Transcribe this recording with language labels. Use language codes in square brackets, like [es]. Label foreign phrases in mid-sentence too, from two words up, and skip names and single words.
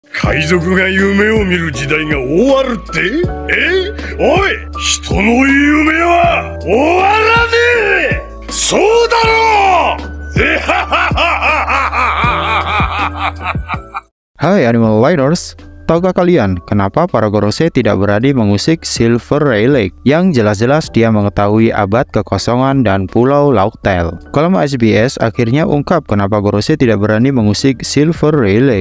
[ja] 海賊が夢を見る時代が終わるって？おい、人の夢は終わらねえ！そうだろう！ [id] Hai Animal Liners, tahukah kalian kenapa para Gorosei tidak berani mengusik Silver Ray Lake yang jelas-jelas dia mengetahui abad kekosongan dan pulau Laugtail? Kolom SBS akhirnya ungkap kenapa Gorosei tidak berani mengusik Silver Ray Lake.